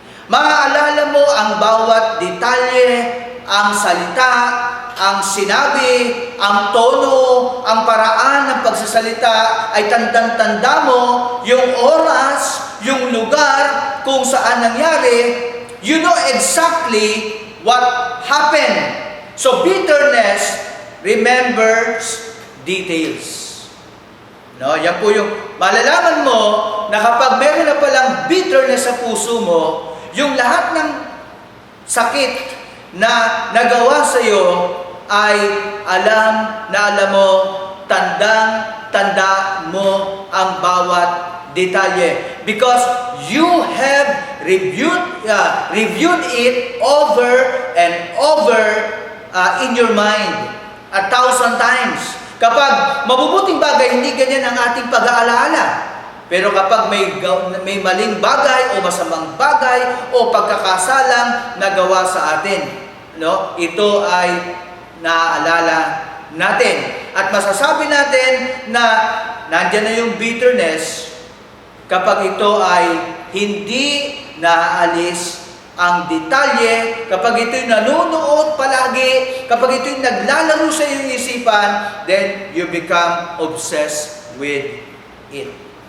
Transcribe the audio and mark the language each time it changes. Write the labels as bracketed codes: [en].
[tl] Maaalala mo ang bawat detalye, ang salita, ang sinabi, ang tono, ang paraan ng pagsasalita, ay tandang-tanda mo yung oras, yung lugar kung saan nangyari. [en] You know exactly what happened. So bitterness remembers details. [tl] No, yan po yung malalaman mo na kapag meron na palang bitterness sa puso mo, yung lahat ng sakit na nagawa sa iyo ay alam mo, tanda mo ang bawat detalye. [en] Because you have reviewed it over and over in your mind 1,000 times. [tl] Kapag mabubuting bagay, hindi ganyan ang ating pag-aalaala. Pero kapag may maling bagay o masamang bagay o pagkakasalang nagawa sa atin, no, ito ay naaalala natin. At masasabi natin na nandiyan na yung bitterness kapag ito ay hindi naaalis ang detalye, kapag ito'y nanunood palagi, kapag ito'y naglalaro sa iyong isipan, [en] then you become obsessed with it.